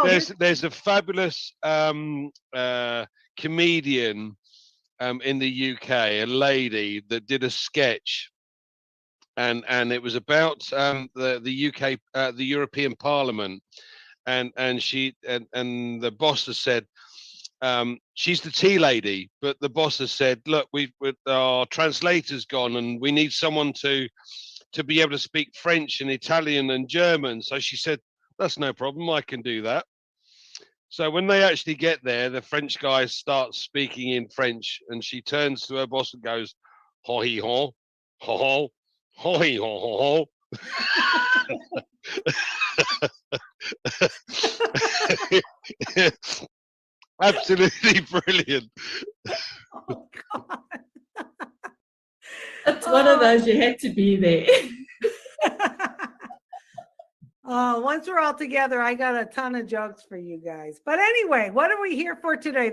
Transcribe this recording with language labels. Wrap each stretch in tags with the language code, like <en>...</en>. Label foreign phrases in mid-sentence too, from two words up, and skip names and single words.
<en>There's a fabulous comedian in the UK, a lady that did a sketch, and it was about the UK, the European Parliament, and she and the boss has said, she's the tea lady, but the boss has said, look, our translator's gone, and we need someone to be able to speak French and Italian and German. So she said, that's no problem, I can do that. So when they actually get there, the French guy starts speaking in French, and she turns to her boss and goes, ho he ho, ho ho, he ho ho. Absolutely brilliant. oh God. It's one of those, you had to be there. Oh, once we're all together, I got a ton of jokes for you guys. But anyway, what are we here for today?</en>